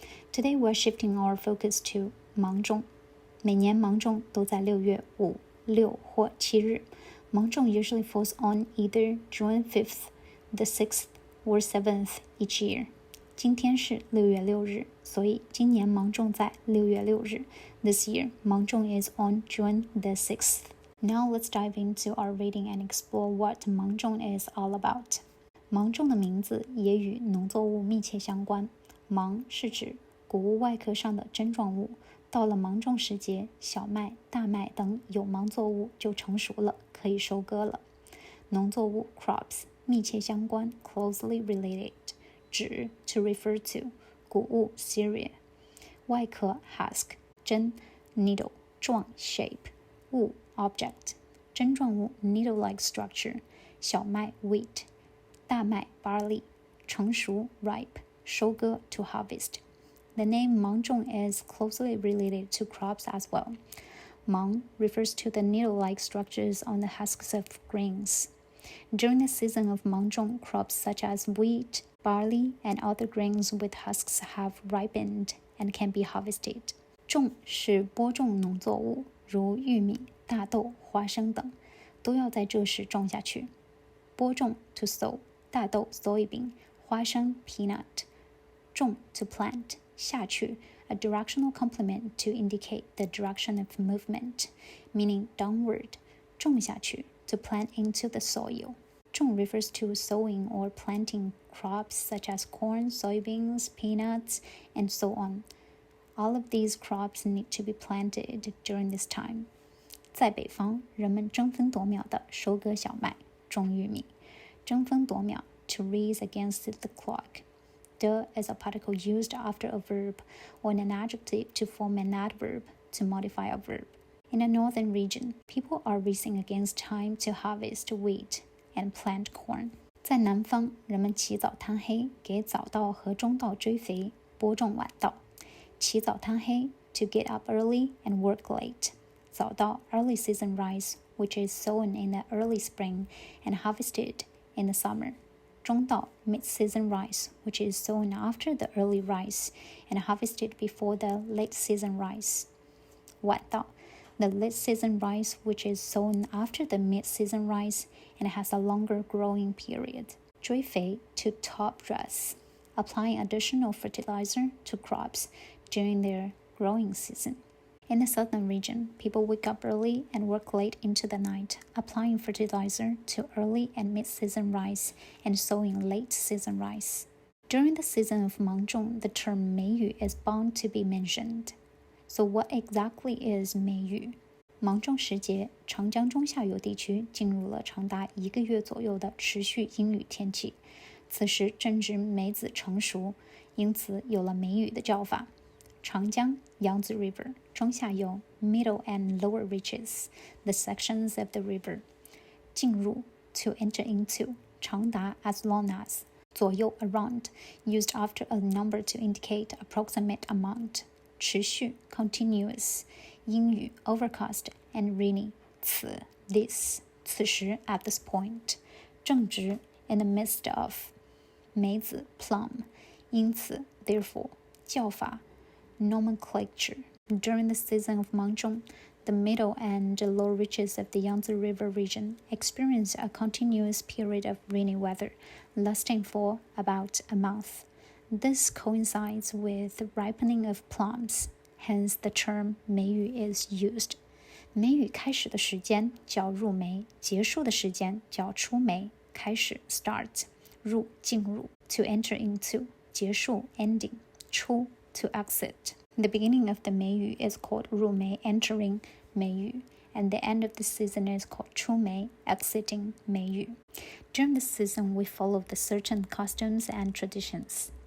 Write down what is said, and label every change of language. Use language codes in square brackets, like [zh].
[en] Today we're shifting our focus to [zh] 芒种每年芒种都在6月5、6或7日芒种 [en] usually falls on either June 5th, the 6th, or 7th each year [zh] 今天是6月6日所以今年芒种在6月6日 [en] This year, 芒种 is on June the 6th.Now let's dive into our reading and explore what Mangzhong is all about. [zh] 芒种的名字也与农作物密切相关。芒是指谷物外壳上的针状物。到了芒种时节，小麦、大麦等有芒作物就成熟了，可以收割了。 [en] 农作物 crops 密切相关 closely related 指 to refer to 谷物 cereal 外壳 husk 针 needle 状 shape 物Object 针状物 needle-like structure 小麦 wheat 大麦 barley 成熟 ripe 收割 to harvest The name Mangzhong is closely related to crops as well. Mang refers to the needle-like structures on the husks of grains. During the season of Mangzhong, crops such as wheat, barley, and other grains with husks have ripened and can be harvested. [zh] 种是播种农作物，如玉米大豆、花生等都要在这时种下去。 [en] 播种 to sow 大豆 soybean 花生 peanut 种 to plant 下去 a directional complement to indicate the direction of movement meaning downward 种下去 to plant into the soil 种 refers to sowing or planting crops such as corn, soybeans, peanuts, and so on. All of these crops need to be planted during this time. [zh] 在北方，人们争分夺秒地收割小麦、种玉米。 [en] 争分夺秒 to race against the clock. The is a particle used after a verb or an adjective to form an adverb to modify a verb. In the northern region, people are racing against time to harvest wheat and plant corn. [zh] 在南方，人们起早贪黑，给早稻和中稻追肥，播种晚稻。 [en] 起早贪黑 to get up early and work late. 早稻 early season rice, which is sown in the early spring and harvested in the summer. 中稻 mid-season rice, which is sown after the early rice and harvested before the late season rice. 晚稻 the late season rice, which is sown after the mid-season rice and has a longer growing period. 追肥 to top dress, applying additional fertilizer to crops during their growing season.In the southern region, people wake up early and work late into the night, applying fertilizer to early and mid-season rice and sowing late-season rice. During the season of Mangzhong, the term meiyu is bound to be mentioned. So what exactly is meiyu? [zh] 芒种时节，长江中下游地区进入了长达1个月左右的持续阴雨天气。此时正值梅子成熟，因此有了梅雨的叫法。 [en] 长江 Yangtze River 中下游 middle and lower reaches the sections of the river 进入 to enter into 长达 as long as 左右 around used after a number to indicate approximate amount 持续 continuous 阴雨 overcast and rainy 此 this 此时 at this point 正值 in the midst of 梅子 plum 因此 therefore 叫法Nomenclature. During the season of Mangzhong, the middle and lower reaches of the Yangtze River region experience a continuous period of rainy weather, lasting for about a month. This coincides with the ripening of plums, hence the term 梅雨 is used. [zh] 梅雨开始的时间叫入梅，结束的时间叫出梅。 [en] 开始 start, 入进入 to enter into, 结束 ending, 出to exit. The beginning of the meiyu is called 入梅 entering 梅雨 and the end of the season is called 出梅 exiting 梅雨 During the season we follow the certain customs and traditions.